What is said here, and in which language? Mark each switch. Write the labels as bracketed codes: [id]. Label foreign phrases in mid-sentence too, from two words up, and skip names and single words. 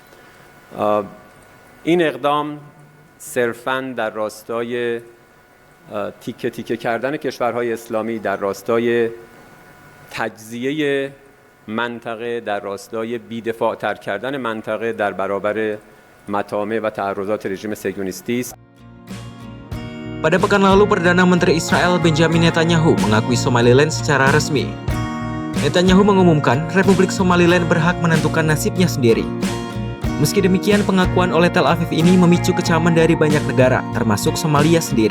[fa] این اقدام صرفاً در راستای تیکه تیکه kardana کشورهای اسلامی در راستای تجزیه منطقه، در راستای بی‌دفاع‌تر کردن منطقه در برابر مطامع و تعرضات رژیم صهیونیستی است. [id] Pada pekan lalu, Perdana Menteri Israel Benjamin Netanyahu mengakui Somaliland secara resmi. Netanyahu mengumumkan Republik Somaliland berhak menentukan nasibnya sendiri. Meski demikian, pengakuan oleh Tel Aviv ini memicu kecaman dari banyak negara, termasuk Somalia sendiri.